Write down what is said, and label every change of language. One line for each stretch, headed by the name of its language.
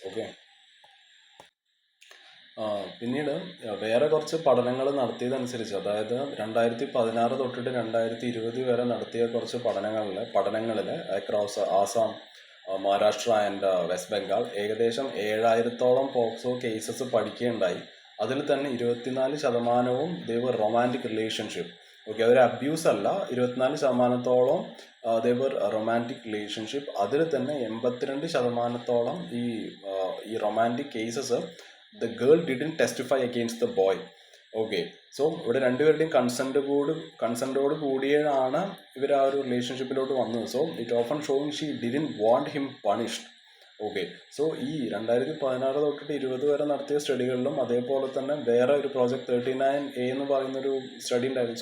Malayalam: Okay, പിന്നീട് വേറെ കുറച്ച് പഠനങ്ങൾ നടത്തിയതനുസരിച്ച്, അതായത് 2016 തൊട്ടിട്ട് 2020 വരെ നടത്തിയ കുറച്ച് പഠനങ്ങളിൽ across Assam, Maharashtra and west Bengal ഏകദേശം 7000-ഓളം പോക്സോ കേസസ് പഠിക്കുകയുണ്ടായി. അതിൽ തന്നെ 24% ദേവർ റൊമാൻറ്റിക് റിലേഷൻഷിപ്പ്. ഓക്കെ, അതൊരു അബ്യൂസ് അല്ല, 24%-ഓളം ദേവർ റൊമാൻറ്റിക് റിലേഷൻഷിപ്പ്. അതിൽ തന്നെ 82%-ഓളം ഈ romantic cases
English: the girl didn't testify against the boy.
Malayalam: Okay, so ഇവിടെ രണ്ടുപേരുടെയും കൺസെൻറ്റോട് കൂടിയാണ് ഇവർ ആ ഒരു റിലേഷൻഷിപ്പിലോട്ട് വന്നത്.
English: So it often showing she didn't want him punished.
Malayalam: Okay, so ഈ 2016 തൊട്ടിട്ട് 20 വരെ നടത്തിയ സ്റ്റഡികളിലും അതേപോലെ തന്നെ വേറെ ഒരു പ്രോജക്റ്റ് 39A എന്ന് പറയുന്നൊരു സ്റ്റഡി ഉണ്ടായിരുന്നു.